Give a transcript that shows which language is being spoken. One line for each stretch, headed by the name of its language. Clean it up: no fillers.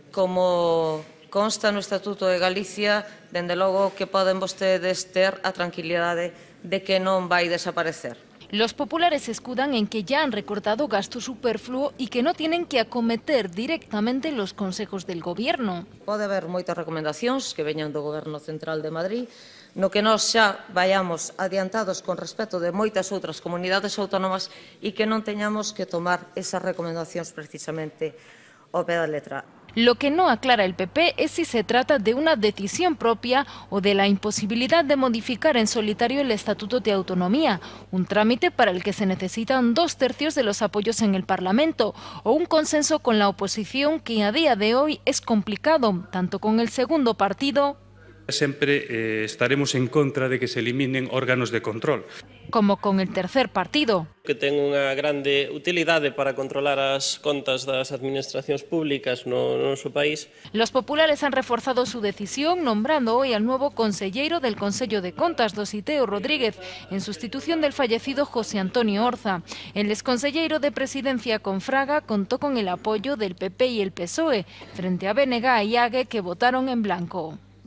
Galician: Como consta no Estatuto de Galicia, dende logo que poden vostedes ter a tranquilidade de que non vai desaparecer.
Spanish: Los populares se escudan en que ya han recortado gasto superfluo y que no tienen que acometer directamente los consejos del Gobierno.
Galician: Pode haber moitas recomendacións que veñan do Goberno Central de Madrid, no que nós xa vayamos adiantados con respecto de moitas outras comunidades autónomas e que non teñamos que tomar esas recomendacións precisamente ao pé da letra.
Spanish: Lo que no aclara el PP es si se trata de una decisión propia o de la imposibilidad de modificar en solitario el Estatuto de Autonomía, un trámite para el que se necesitan 2/3 de los apoyos en el Parlamento, o un consenso con la oposición que a día de hoy es complicado, tanto con el segundo partido
Galician: Sempre estaremos en contra de que se eliminen órganos de control.
Spanish: Como con el tercer partido.
Galician: Que ten unha grande utilidade para controlar as contas das administracións públicas no noso país.
Spanish: Los populares han reforzado su decisión nombrando hoy al nuevo conselleiro del Consello de Contas, Dositeo Rodríguez, en sustitución del fallecido José Antonio Orza. El exconselleiro de Presidencia con Fraga contó con el apoyo del PP y el PSOE, frente a BNG y AGE que votaron en blanco.